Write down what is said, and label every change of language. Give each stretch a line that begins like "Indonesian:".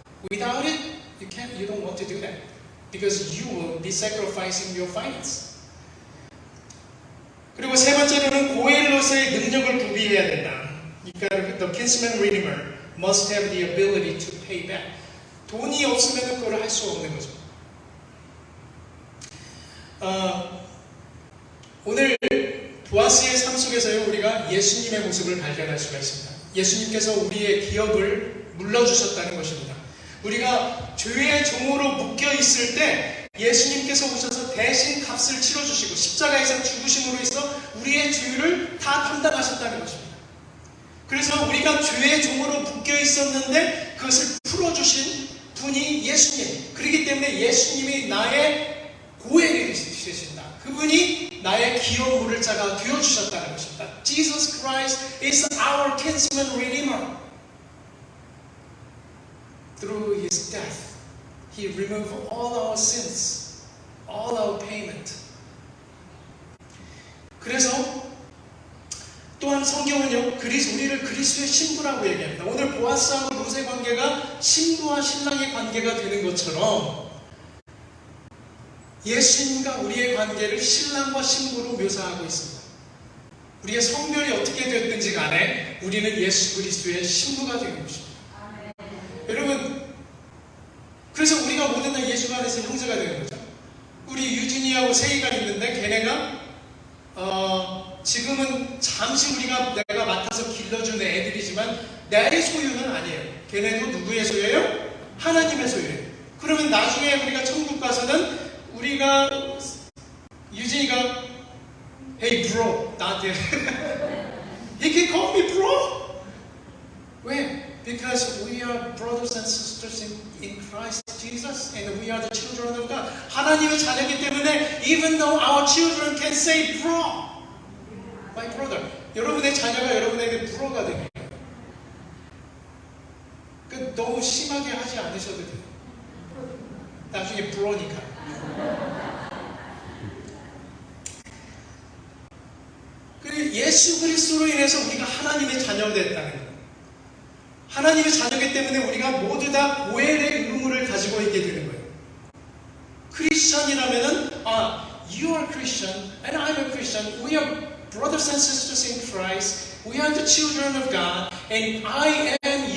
English: Without it, you don't want to do that because you will be sacrificing your finance.
Korean: 그리고 세 번째로는 고엘로서의 능력을 구비해야 된다. 그러니까
English: the kinsman redeemer must have the ability to pay back.
Korean: 돈이 없으면 그걸 할 수 없는 거죠. 오늘 보아스의 삶 속에서요 우리가 예수님의 모습을 발견할 수가 있습니다. 예수님께서 우리의 기업을 물러주셨다는 것입니다. 우리가 죄의 종으로 묶여 있을 때 예수님께서 오셔서 대신 값을 치러주시고 십자가에서 죽으심으로 해서 우리의 죄를 다 담당하셨다는 것입니다. 그래서 우리가 죄의 종으로 묶여 있었는데 그것을 풀어주신 분이 예수님. 그렇기 때문에 예수님이 나의 고엘이 되신다. 그분이 나의 기업 물을 자가 되어주셨다는 것입니다.
English: Jesus Christ is our kinsman redeemer. Through His death, He removed all our sins, all our payment.
Korean: 그래서 또한 성경은요, 우리를 그리스도의 신부라고 얘기합니다. 오늘 보아스하고 룻의 관계가 신부와 신랑의 관계가 되는 것처럼 예수님과 우리의 관계를 신랑과 신부로 묘사하고 있습니다. 우리의 성별이 어떻게 됐든지 간에 우리는 예수 그리스도의 신부가 되는 것입니다. 여러분, 그래서 우리가 모든 다 예수 안에서 형제가 되는 거죠. 우리 유진이하고 세이가 있는데 걔네가 지금은 잠시 내가 맡아서 길러주는 애들이지만 내 소유는 아니에요. 걔네도 누구의 소유예요? 하나님의 소유예요. 그러면 나중에 우리가 천국 가서는 우리가 유진이가
English: Hey bro
Korean: 나한테
English: He can call me bro.
Korean: 왜?
English: Because we are brothers and sisters in Christ Jesus and we are the children of God.
Korean: 하나님의 자녀이기 때문에
English: even though our children can say bro, my brother.
Korean: 여러분의 자녀가 여러분에게 브로가 되는 거예요. 너무 심하게 하지 않으셔도 돼요. 나중에 브로니까. 그리고 예수 그리스도로 인해서 우리가 하나님의 자녀가 됐다는 거예요. 하나님의 자녀이기 때문에 우리가 모두 다 고엘의 의무를 가지고 있게 되는 거예요. 크리스천이라면은
English: you are Christian and I'm a Christian. We are brothers and sisters in Christ. We are the children of God and I am